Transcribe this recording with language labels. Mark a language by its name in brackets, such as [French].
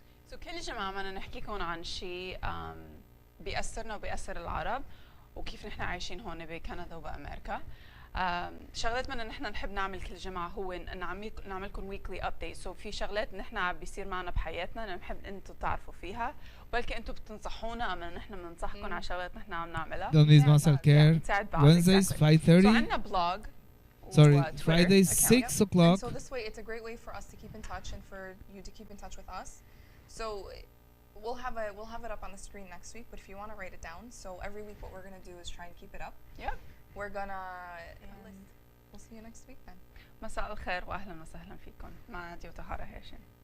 [Arabic] So كل جمعة بدنا نحكيكم عن شيء بيأثرنا وبيأثر العرب وكيف نحن عايشين هون بكندا وبأمريكا. شغلات بدنا نحن نحب نعمل كل جمعة هو نعملكم ويكلي ابديت. سو في شغلات نحن بيصير معنا بحياتنا نحب انتم تعرفوا فيها وبلكي انتم بتنصحونا اما نحن بننصحكم على شغلات نحن عم نعملها. [English] Don't miss Muscle Care. Wednesdays 5:30. So [Arabic] عندنا [English] blog. Sorry, Fridays 6 o'clock. So this way it's a great way for us to keep in touch and for you to keep in touch with us. So we'll have it up on the screen next week, but if you want to write it down, so every week what we're going to do is try and keep it up. Yep. We're gonna we'll see you next week then. [Arabic] مساء الخير واهلا وسهلا فيكم مع نادية وطهارة هاشم.